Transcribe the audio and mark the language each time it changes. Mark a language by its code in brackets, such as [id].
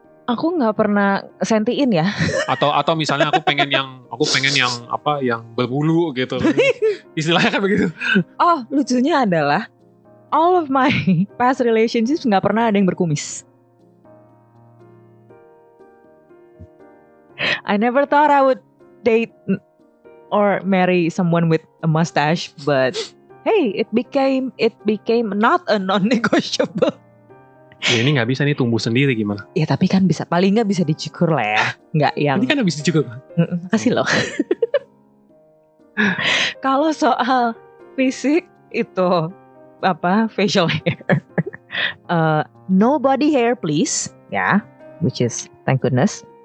[id] Aku nggak pernah sentiin ya. Atau misalnya aku pengen yang yang berbulu gitu. Istilahnya kan begitu. Oh, lucunya adalah [en] all of my past relationships [id] nggak pernah ada yang berkumis. [en] I never thought I would date or marry someone with a mustache, but hey, it became not a non-negotiable. [id] Ya, ini nggak bisa nih tumbuh sendiri gimana? Ya tapi kan bisa, paling nggak bisa dicukur lah ya, nggak yang. Ini kan bisa dicukur kan? Kasih loh. Kalau soal fisik itu [en] facial hair, no body hair please, ya, which is thank goodness.